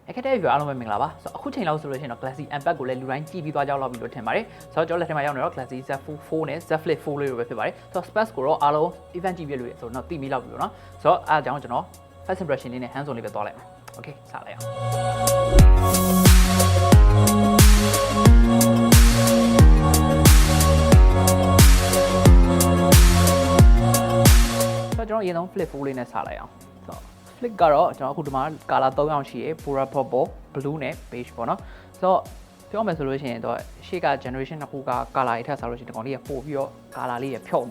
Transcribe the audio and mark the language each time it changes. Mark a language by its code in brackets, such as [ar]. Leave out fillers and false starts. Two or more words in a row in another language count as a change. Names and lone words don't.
[my] အခက်တဲ့ view အားလုံးပဲမင်္ဂလာပါဆိုတော့အခုချိန်လောက်ဆိုလို့ရှိရင်တော့ Galaxy Unpack ကိုလည်းလူတိုင်းကြည့်ပြီးသွားကြလောက်ပြီလို့ထင်ပါတယ်ဆိုတော့ကျွန်တော်လက်ထဲမှာရောက်နေတော့ Galaxy Z Fold4 နဲ့ Z Flip4 လေးလိုပဲဖြစ်ပါတယ်ဆိုတော့ specs ကိုတော့အားလုံး event ကြည့်ပြလို့ရဆိုတော့သိမိလောက်ပြီလို့နော်ဆိုတော့အားကြောင့်ကျွန်တော် [en] first impression [my] လေးနဲ့ [en] hands on [my] လေးပဲသွားလိုက်မယ် okay စလိုက်အောင် ဆိုတော့ကျွန်တော်အရင်ဆုံး Flip4 လေးနဲ့စလိုက်အောင်ဆိုတော့ Flip ကတော့ကျွန်တော်အခုဒီမှာ color 3ရောင်ရှိရယ် [en] Pura Purple Blue [my] နဲ့ Beige ပေါ့နော်ဆိုတော့ပြောမယ်ဆိုလို့ရှိရင်တော့ရှေ့က generation နှစ်ခုက color တွေထပ်စားလို့ရှိရင်ဒီကောင်လေးကပို့ပြီးတော့ color လေးရဖြော့